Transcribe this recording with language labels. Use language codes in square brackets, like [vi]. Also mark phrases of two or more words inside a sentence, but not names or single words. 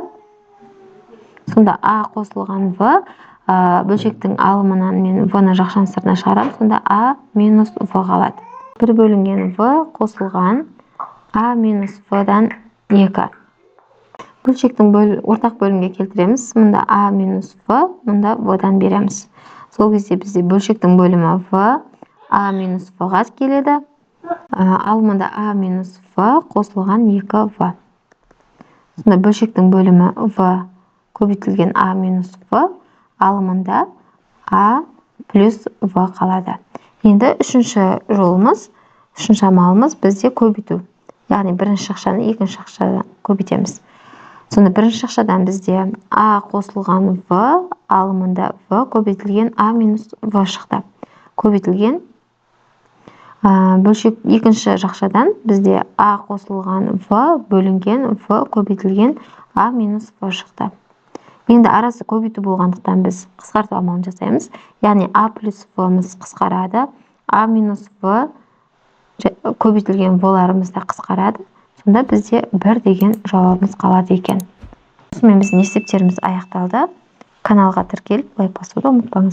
[kk] Сонда а қосылған в, бөлшектің алымынан мен в-ны жақшаның сыртына шығарамын. Сонда а минус в қалады. Бір бөлінген в қосылған а минус в-дан 2. Бөлшектің ортақ бөлімге келтіреміз. Мұнда а минус в, мұнда в-дан береміз. Сол кезде бізде бөлшектің бөлімі в, а минус в-ға келеді. Ал мұнда а минус в қосылған 2в. Сонда бөлшектің бөлімі в көбейтілген а минус в, алымында а плюс в қалады. Енді үшінші жолымыз, үшінші амалымыз бізде көбейту. Яғни бірінші жақшаны екінші жақшадан көбейтеміз. Сонда бірінші жақшадан бізде а қосылған в, алымында в көбейтілген а минус в шықты. Көбейтілген бөлшек екінші жақшадан бізде а қосылған в бөлінген в көбейтілген а минус в шықты. Енді арасы көбейту болғандықтан біз қысқарту амалын жасаймыз. Яғни а плюс в-мыз қысқарады, а минус в көбейтілген в-ларымыз да қысқарады. Сонда бізде 1 деген жауабымыз қалады екен. Осымен біздің есептеріміз аяқталды. Каналға тіркеліп лайк басуды ұмытпаңыз.